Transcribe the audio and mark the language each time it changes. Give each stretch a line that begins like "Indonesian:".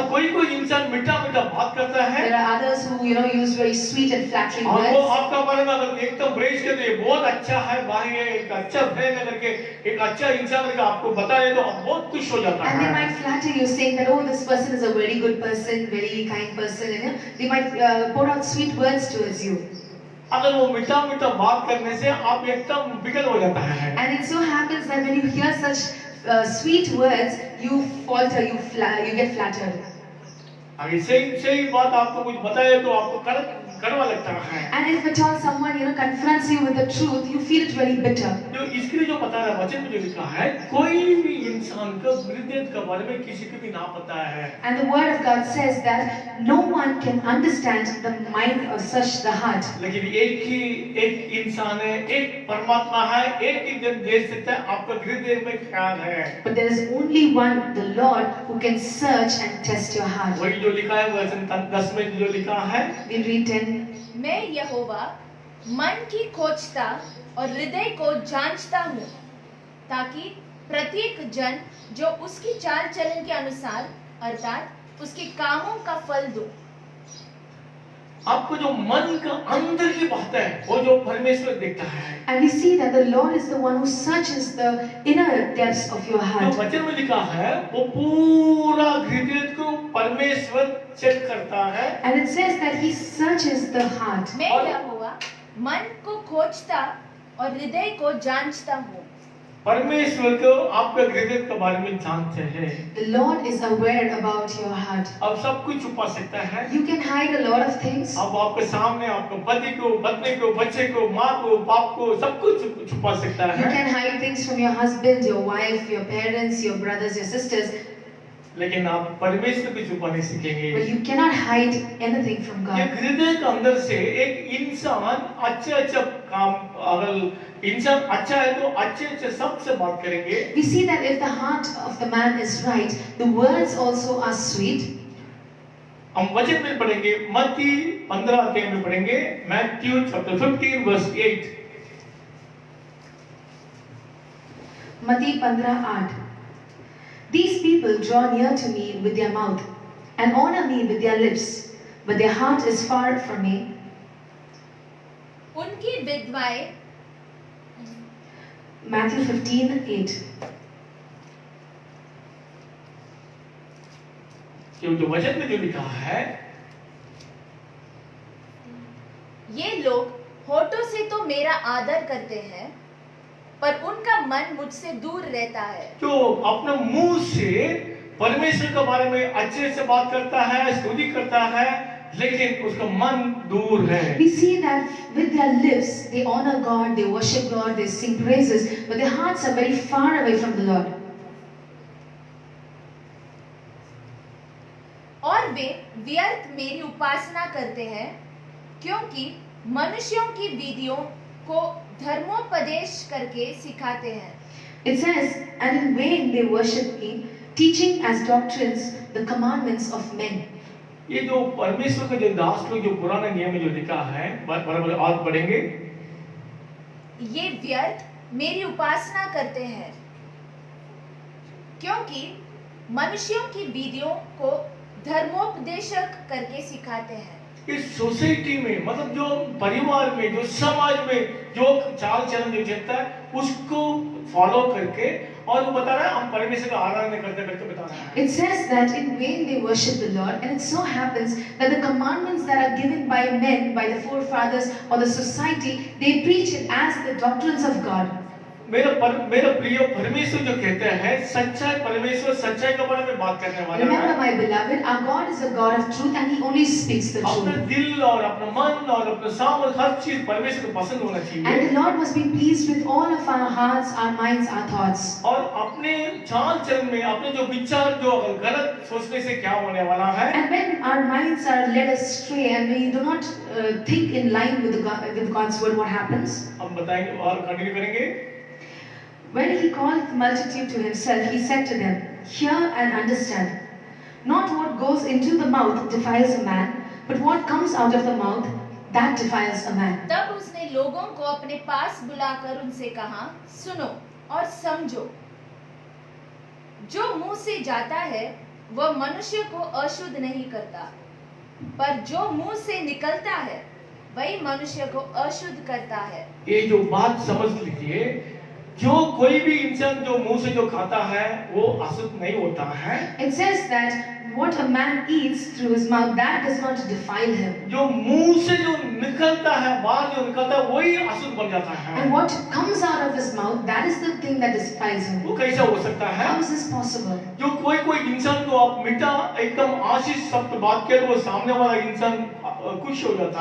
Hindi: और कोई इंसान मीठा मीठा बात करता है,
English: There are others who, use very sweet and flattering
Hindi: और वो
English: words.
Hindi: आपका बारे में अगर एकदम प्रेज कर दे, बहुत अच्छा है भाई, ये एक अच्छा फ्रेंड है करके, एक अच्छा इंसान करके आपको बताए तो आप बहुत खुश हो जाता
English: And they
Hindi: है।
English: might flatter you saying that, oh, this person is a very good person, very kind person, they might pour out sweet words towards you.
Hindi: अगर वो मीठा मीठा बात करने से आप एकदम बिगड़ हो जाता है।
English: And it so happens that when you hear such sweet words, you falter, you get flattered.
Hindi: अगर सही बात आपको कुछ बताए तो आपको कड़वा लगता है।
English: And if at all someone confronts you with the truth, you feel it very bitter.
Hindi: जो इसके लिए जो बता रहा है, वचन में जो लिखा है, कोई भी इंसान का हृदय के बारे में किसी को भी ना पता है।
English: And the word of God says that no one can understand the mind of such the heart.
Hindi: लेकिन एक इंसान है, एक परमात्मा है, एक ही जन देख सकता है आपका हृदय में क्या है।
English: But there is only one, the Lord, who can search and test your heart.
Hindi: वही जो लिखा है वचन 10 में जो लिखा है,
English: We'll read 10.
Hindi: मैं यहोवा मन की खोजता और हृदय को जांचता हूँ, ताकि प्रत्येक जन जो उसकी चाल चलन के अनुसार अर्थात उसके कामों का फल दूं। आपको जो मन का अंदर की बात है वो जो परमेश्वर देखता है।
English: And we see that the Lord is the one who searches the inner depths of your
Hindi: जो
English: heart.
Hindi: वचन में लिखा है वो पूरा हृदय को परमेश्वर चेक करता है।
English: And it says that He searches the heart.
Hindi: मैं यहोवा मन को खोजता और हृदय को जांचता हूँ। परमेश्वर को आपके हृदय के बारे में जानते हैं।
English: The Lord is aware about your heart.
Hindi: अब सब कुछ छुपा सकता है।
English: You can hide a lot of things.
Hindi: अब आपके सामने आपको पति को, पत्नी को, बच्चे को, माँ को, बाप को सब कुछ छुपा सकता
English: You
Hindi: है।
English: can hide things from your husband, your wife, your parents, your brothers, your sisters,
Hindi: लेकिन आप परमेश्वर को छुपाने सीखेंगे।
English: but you cannot hide anything from
Hindi: ये
English: God.
Hindi: हृदय के अंदर से एक इंसान अच्छे काम, अगर इंसान अच्छा है तो अच्छे सबसे बात करेंगे।
English: We see that if the heart of the man is right, the words also are sweet.
Hindi: हम वचन में पढ़ेंगे, मत्ती 15 अध्याय में पढ़ेंगे,
English: Matthew chapter 15 verse 8।
Hindi: मत्ती 15:8.
English: These people draw near to me with their mouth and honor me with their lips, but their heart is far from me.
Hindi: उनकी विधवाएं
English: Matthew 15:8.
Hindi: जो वचन में जो लिखा है, ये लोग होठों से तो मेरा आदर करते हैं, पर उनका मन मुझसे दूर रहता है। जो अपने मुंह से परमेश्वर के बारे में अच्छे से बात करता है, स्तुति करता है, लेकिन उसका मन दूर है।
English: We see that with their lips they honor God, they worship God, they sing praises, but their hearts are very far away from the Lord.
Hindi: और वे व्यर्थ मेरी उपासना करते हैं, क्योंकि मनुष्यों की विधियों को धर्मोपदेश करके सिखाते हैं।
English: It says, and in vain they worship me, teaching as doctrines the commandments of men.
Hindi: ये जो परमेश्वर के जो दास लोग जो पुराने नियम में जो लिखा है, बराबर और पढ़ेंगे। ये व्यर्थ मेरी उपासना करते हैं, क्योंकि मनुष्यों की विधियों को धर्मोपदेशक करके सिखाते हैं। इस सोसाइटी में मतलब जो परिवार में जो समाज में जो चाल चलन जो चलता है उसको फॉलो करके और वो बता रहा है हम परमेश्वर का आराधना करते करते बता रहा है।
English: It says that in vain they worship the Lord, and it so happens that the commandments that are given by men, by the forefathers or the society, they preach it as the doctrines of God.
Hindi: मेरा प्रिय परमेश्वर जो कहते हैं सच्चाई, परमेश्वर सच्चाई के बारे में बात करने वाला
English: Remember,
Hindi: है।
English: my beloved, our God is a God of truth, and He only speaks the
Hindi: अपने
English: truth.
Hindi: दिल और अपना मन और अपना सामर्थ हर चीज परमेश्वर को पसंद होना चाहिए।
English: And the Lord must be pleased with all of our hearts, our minds, our thoughts.
Hindi: और अपने चाल चलन में अपने जो विचार जो गलत सोचने से क्या होने वाला है।
English: And when our minds are led astray and we do not think in line with God's word, what happens?
Hindi: हम बताएंगे और कंटिन्यू करेंगे।
English: When He called the multitude to Himself, He said to them, "Hear and understand. Not what goes into the mouth defiles a man, but what comes out of the mouth, that defiles a man."
Hindi: तब उसने लोगों को अपने पास बुलाकर उनसे कहा, सुनो और समझो, जो मुंह से जाता है वह मनुष्य को अशुद्ध नहीं करता, पर जो मुंह से निकलता है वही मनुष्य को अशुद्ध करता है। ये जो बात समझ लीजिए, जो कोई भी इंसान जो मुंह से जो खाता है वो अशुद्ध नहीं होता है।
English: It says that what a man eats through his mouth, that does not defile him.
Hindi: जो मुंह से जो निकलता है, बाहर जो निकलता है वही अशुद्ध बन जाता है।
English: And what comes out of his mouth, that is the thing that defiles him.
Hindi: वो कैसा हो सकता है?
English: How is this possible?
Hindi: जो कोई इंसान को आप मीठा एकदम आशीष शब्द बात किया तो वो सामने वाला इंसान खुश हो जाता